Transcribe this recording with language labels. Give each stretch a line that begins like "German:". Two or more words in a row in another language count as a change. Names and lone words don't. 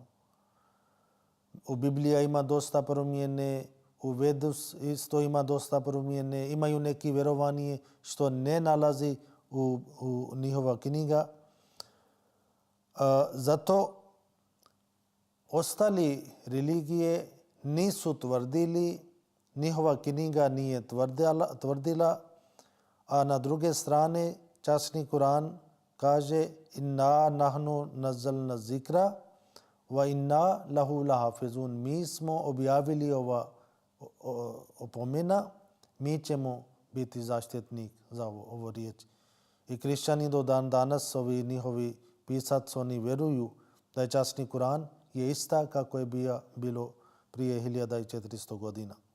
Bosnian: U Bibliji ima dosta promjene, u Vedu isto ima dosta promjene, imaju neki vjerovanje što ne nalazi u njihova knjiga. Zato ostali religije nisu tvrdili, njihova knjiga nije tvrdila, a na druge strane časni Kur'an kaže
Arabic: إنا نحن نزلنا الذكر وإنا له لحافظون.
Bosnian: Mi smo objavili ova opomena, mi ćemo biti zaštitnik za ovo riječ. I hrišćani do dan danas, ovi njihovi pisac, oni vjeruju da je časni Kur'an je ista kako je bilo prije 1400 godina.